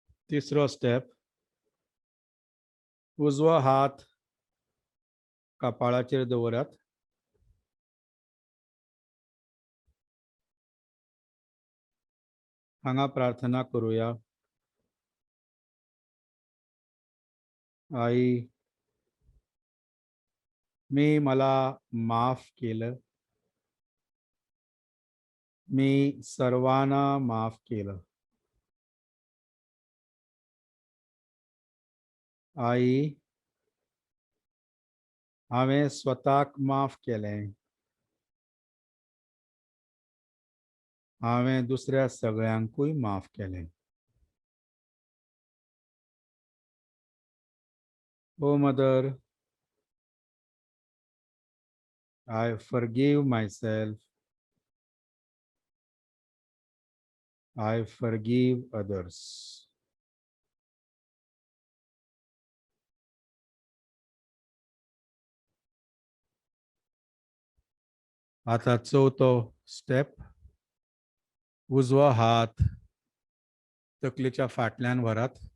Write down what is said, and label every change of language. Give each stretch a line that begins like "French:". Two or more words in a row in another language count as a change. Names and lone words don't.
Konkani: तिसरो स्टेप, उजवो हात कपाळाचेर दवरात. हांगा प्रार्थना करूया.
Marathi: आई, मी मला माफ केलं. मी सर्वांना माफ केलं. आई,
Konkani: हांवें स्वताक माफ केलें. हांवें दुसऱ्या सगळ्यांकूय माफ केलें.
English: O mother, I forgive myself. I forgive others.
Konkani: आता चवथो स्टेप, उजवो हात तकलेच्या फाटल्यान व्हरात.